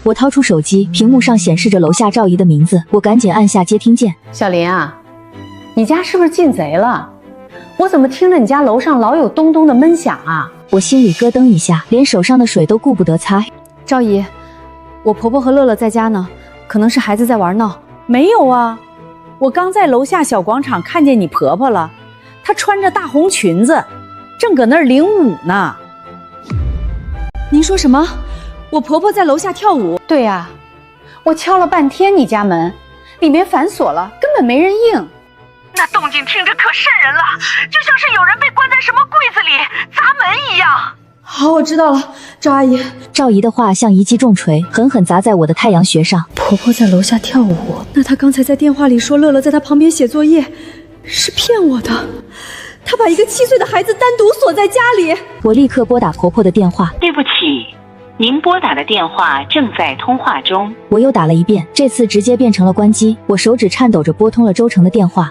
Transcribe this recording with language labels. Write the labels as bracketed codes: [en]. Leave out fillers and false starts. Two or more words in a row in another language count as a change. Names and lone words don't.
[zh] 我掏出手機，屏幕上顯示着樓下趙姨的名字，我趕緊按下接聽鍵。小林啊，你家是不是進賊了？我怎麼聽着你家樓上老有咚咚的悶響啊？我心裡咯噔一下，連手上的水都顧不得擦。趙姨，我婆婆和樂樂在家呢，可能是孩子在玩闹。没有啊，我剛在樓下小廣場看見你婆婆了，她穿着大紅裙子，正搁那兒領舞呢。您說什麼？我婆婆在樓下跳舞？對呀，我敲了半天你家门，裡面反鎖了，根本沒人應。那动靜聽着可瘆人了，就像是有人被關在什麼櫃子裡砸門一樣。好，我知道了，趙阿姨。趙姨的话像一记重錘，狠狠砸在我的太陽穴上。婆婆在樓下跳舞，那她剛才在電話裡說樂樂在她旁邊寫作業，是騙我的。她把一個7歲的孩子單獨鎖在家裡。我立刻撥打婆婆的電話。對不起，您撥打的電話正在通話中。我又打了一遍，這次直接變成了關機。我手指顫抖着撥通了周成的電話。